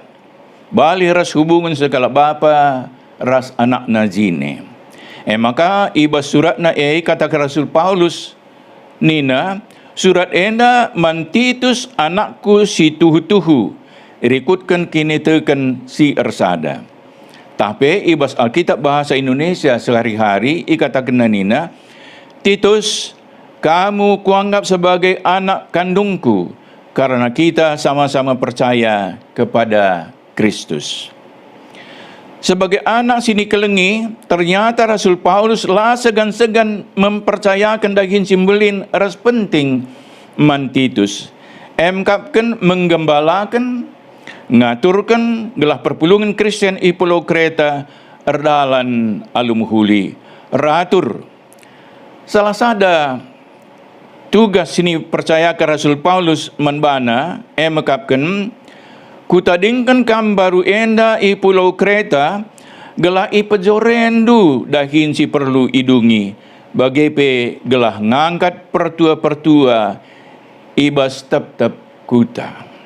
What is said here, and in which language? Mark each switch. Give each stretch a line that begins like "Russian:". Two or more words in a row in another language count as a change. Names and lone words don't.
Batak Karo: Bali ras hubungan segala bapa ras anak nazine. Maka ibas surat na kata Rasul Paulus nina surat enda man Titus anakku si tuhu rikutkan kini tekan si ersada. Tapi ibas Alkitab bahasa Indonesia sehari-hari ikatakan nina Titus,
Indonesian: kamu kuanggap sebagai anak kandungku karena kita sama-sama percaya kepada Kristus.
Batak Karo: Sebagai anak sini kelengi, ternyata Rasul Paulus lah
Indonesian: segan-segan mempercayakan
Batak Karo: daging simbelin ras penting man Titus. Emkapkan menggembalakan, ngaturkan gelah perpulungan Kristen i Pulau Kreta erdalan alum huli. Ratur. Salah sada tugas sini percayakan Rasul Paulus menbana, emkapkan kutadingkan kam baru enda i Pulau Kreta gelah i pejorendu dahin si perlu idungi bagai pe gelah ngangkat pertua-pertua ibas tep-tep kuta.